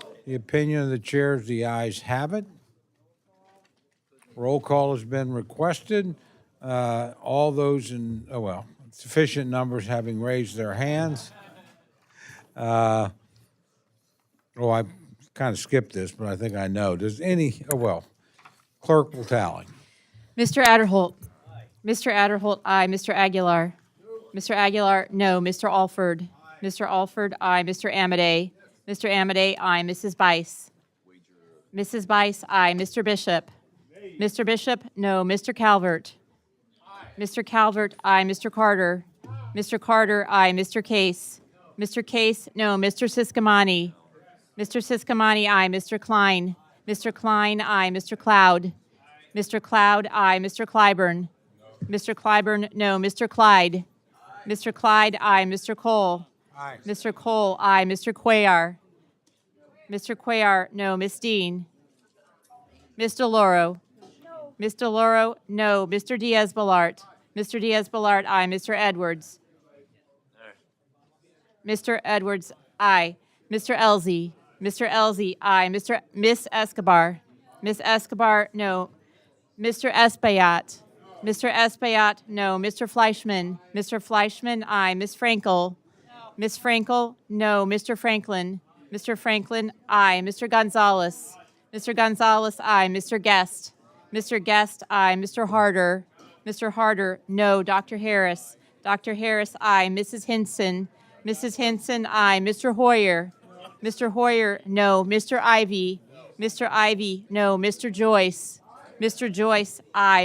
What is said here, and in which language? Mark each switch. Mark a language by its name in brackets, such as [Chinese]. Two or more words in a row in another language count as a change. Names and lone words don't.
[English] The opinion of the chair is the ayes have it. Roll call has been requested. All those in, sufficient numbers having raised their hands. I kind of skipped this, but I think I know. Does any, clerk will tally. Mr. Adderholt. Aye. Mr. Adderholt, aye. Mr. Aguilar. No. Mr. Aguilar, no. Mr. Alford. Mr. Alford, aye. Mr. Amade. Mr. Amade, aye. Mrs. Bice. Mrs. Bice, aye. Mr. Bishop. Mr. Bishop, no. Mr. Calvert. Aye. Mr. Calvert, aye. Mr. Carter. Mr. Carter, aye. Mr. Case. Mr. Case, no. Mr. Siscomani. Mr. Siscomani, aye. Mr. Klein. Mr. Klein, aye. Mr. Cloud. Mr. Cloud, aye. Mr. Clyburn. Mr. Clyburn, no. Mr. Clyde. Mr. Clyde, aye. Mr. Cole. Aye. Mr. Cole, aye. Mr. Cuellar. Mr. Cuellar, no. Miss Dean. Ms. DeLauro. Ms. DeLauro, no. Mr. Diaz-Balart. Mr. Diaz-Balart, aye. Mr. Edwards. Mr. Edwards, aye. Mr. Elzey. Mr. Elzey, aye. Miss Escobar. Miss Escobar, no. Mr. Espaillat. Mr. Espaillat, no. Mr. Fleischman. Mr. Fleischman, aye. Miss Frankel. Miss Frankel, no. Mr. Franklin. Mr. Franklin, aye. Mr. Gonzalez. Mr. Gonzalez, aye. Mr. Guest. Mr. Guest, aye. Mr. Harder. Mr. Harder, no. Dr. Harris. Dr. Harris, aye. Mrs. Hinson. Mrs. Hinson, aye. Mr. Hoyer. Mr. Hoyer, no. Mr. Ivy. Mr. Ivy, no. Mr. Joyce. Mr. Joyce, aye.